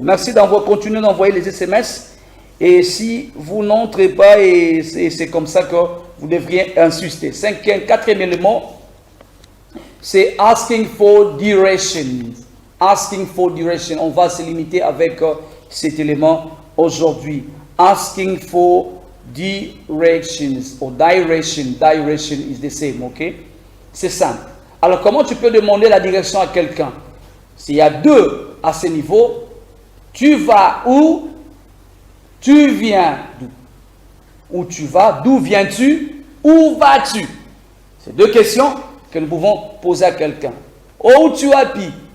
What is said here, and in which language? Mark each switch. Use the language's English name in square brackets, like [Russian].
[French] Merci continuer d'envoyer les SMS. Et si vous n'entrez pas, et c'est comme ça que vous devriez insister. Quatrième élément, c'est [English] asking for direction. Asking for direction. [French] On va se limiter avec cet élément aujourd'hui. [English] Asking for directions or direction. Direction is the same, ok? [French] C'est simple. Alors, comment tu peux demander la direction à quelqu'un? S'il y a deux à ce niveau, tu vas où? Tu viens d'où? Où tu vas? D'où viens-tu? Où vas-tu? C'est deux questions que nous pouvons poser à quelqu'un. Où tu habites?